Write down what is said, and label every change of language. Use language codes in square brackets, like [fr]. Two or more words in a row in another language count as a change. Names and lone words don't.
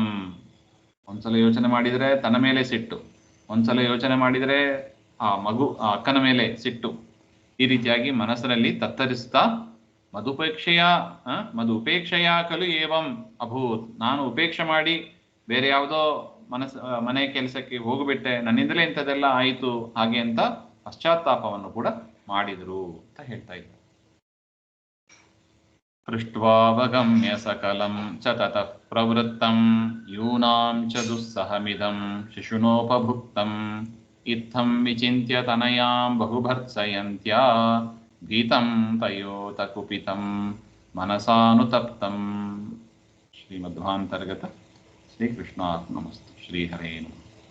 [kn] ಒಂದ್ಸಲ ಯೋಚನೆ ಮಾಡಿದರೆ ತನ್ನ ಮೇಲೆ ಸಿಟ್ಟು, ಒಂದ್ಸಲ ಯೋಚನೆ ಮಾಡಿದರೆ ಆ ಅಕ್ಕನ ಮೇಲೆ ಸಿಟ್ಟು, ಈ ರೀತಿಯಾಗಿ ಮನಸ್ಸಿನಲ್ಲಿ ತತ್ತರಿಸ್ತಾ [sa] ಮದುಪೇಕ್ಷೆಯ ಕಲು ಏವಂ ಅಭೂತ್. [kn] ನಾನು ಉಪೇಕ್ಷೆ ಮಾಡಿ ಬೇರೆ ಯಾವುದೋ ಮನೆ ಕೆಲಸಕ್ಕೆ ಹೋಗ್ಬಿಟ್ಟೆ, ನನ್ನಿಂದಲೇ ಇಂಥದ್ದೆಲ್ಲ ಆಯಿತು ಹಾಗೆ ಅಂತ ಪಶ್ಚಾತ್ತಾಪವನ್ನು ಕೂಡ ಮಾಡಿದರು ಅಂತ ಹೇಳ್ತಾ ಇದ್ದಾರೆ. [sa] ಪೃಷ್ಟ್ವಾವಗಮ್ಯ ಸಕಲಂ ಚ ತತಃ ಪ್ರವೃತ್ತಂ ಯೂನಾಂ ಚ ದುಸ್ಸಹಮಿದಂ ಶಿಶುನೋಪಭುಕ್ತಂ ಇತ್ತಂ ವಿಚಿಂತ್ಯ ತನಯಾಂ ಬಹುಭರ್ತ್ಸಯಂತ್ಯಾ ಭೀತಂ ತಯೋತ ಕುಪಿತಂ ಮನಸಾನುತಪ್ತಂ. ಶ್ರೀಮಧ್ವಾಂತರ್ಗತ ಶ್ರೀಕೃಷ್ಣಾರ್ಪಣಮಸ್ತು. ಶ್ರೀಹರೇ ನಮಃ.